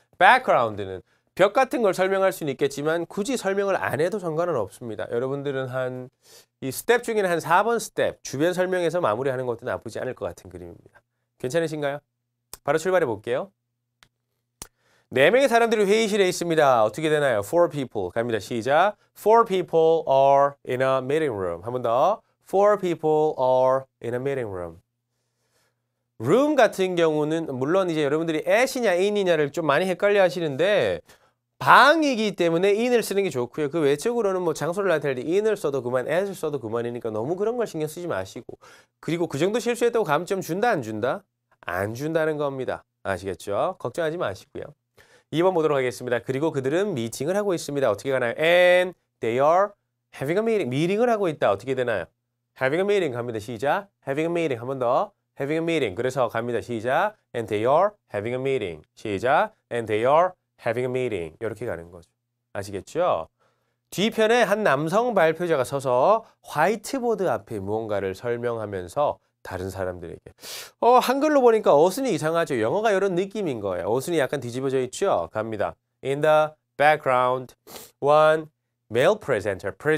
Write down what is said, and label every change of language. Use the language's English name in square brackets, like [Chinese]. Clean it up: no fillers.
[Korean] background는 벽 같은 걸 설명할 수는 있겠지만 굳이 설명을 안 해도 상관은 없습니다. 여러분들은 이 스텝 중에는 한 4번 스텝 주변 설명에서 마무리하는 것도 나쁘지 않을 것 같은 그림입니다. 괜찮으신가요? 바로 출발해 볼게요. 4명의 사람들이 회의실에 있습니다. 어떻게 되나요? 4 people. 갑니다. 시작. [English] 4 people are in a meeting room. [Korean] 한 번 더. [English] 4 people are in a meeting room. [Korean] room 같은 경우는 물론 이제 여러분들이 at이냐 in이냐를 좀 많이 헷갈려 하시는데 방이기 때문에 in을 쓰는 게 좋고요. 그 외적으로는 뭐 장소를 나타낼 때 in을 써도 그만, at을 써도 그만이니까 너무 그런 걸 신경 쓰지 마시고 그리고 그 정도 실수했다고 감점 준다 안 준다? 안 준다는 겁니다. 아시겠죠? 걱정하지 마시고요. 2번 보도록 하겠습니다. 그리고 그들은 미팅을 하고 있습니다. 어떻게 가나요? [English] And they are having a meeting. [Korean] 미팅을 하고 있다. 어떻게 되나요? [English] having a meeting [Korean] 갑니다. 시작. [English] having a meeting. [Korean] 한 번 더. having a meeting. 그래서 갑니다. 시작. [English] And they are having a meeting. [Korean] 시작. [English] And they are having a meeting. [Korean] 이렇게 가는 거죠. 아시겠죠? 뒤편에 한 남성 발표자가 서서 화이트보드 앞에 무언가를 설명하면서 다른 사람들에게 한글로 보니까 어순이 이상하죠. 영어가 이런 느낌인 거예요. 어순이 약간 뒤집어져 있죠. 갑니다. [English] In the background, one male presenter.